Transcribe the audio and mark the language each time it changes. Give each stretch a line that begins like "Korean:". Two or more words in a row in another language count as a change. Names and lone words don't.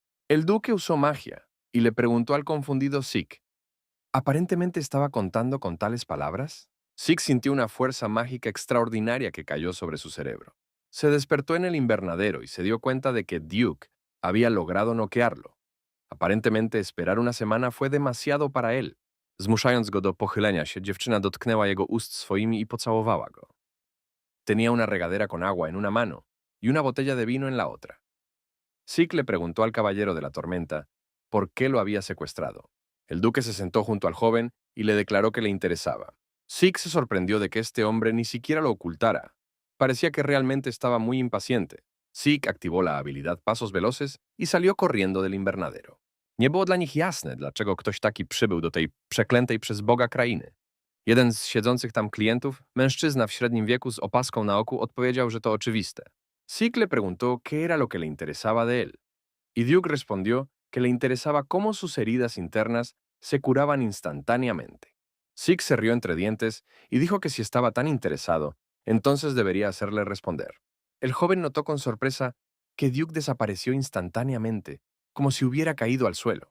Spanish: El duque usó magia y le preguntó al confundido Sik, ¿aparentemente estaba contando con tales palabras? Sik sintió una fuerza mágica extraordinaria que cayó sobre su cerebro. Se despertó en el invernadero y se dio cuenta de que Duke había logrado noquearlo. Aparentemente esperar una semana fue demasiado para él.
Polish: Zmuszając go do pochylenia się, dziewczyna dotknęła jego ust swoimi i pocałowała go.
Spanish: Tenía una regadera con agua en una mano y una botella de vino en la otra. Sik le preguntó al caballero de la tormenta por qué lo había secuestrado. El duque se sentó junto al joven y le declaró que le interesaba. Sik se sorprendió de que este hombre ni siquiera lo ocultara. Parecía que realmente estaba muy impaciente. Sik activó la habilidad Pasos Veloces y salió corriendo del invernadero.
Polish: Nie było dla nich jasne, dlaczego ktoś taki przybył do tej przeklętej przez Boga krainy. Jeden z siedzących tam klientów, mężczyzna w średnim wieku z opaską na oku, odpowiedział, że to oczywiste.
Spanish: Sik le preguntó qué era lo que le interesaba de él, y Duke respondió que le interesaba cómo sus heridas internas se curaban instantáneamente. Sik se rió entre dientes y dijo que si estaba tan interesado, entonces debería hacerle responder. El joven notó con sorpresa que Duke desapareció instantáneamente, como si hubiera caído al suelo.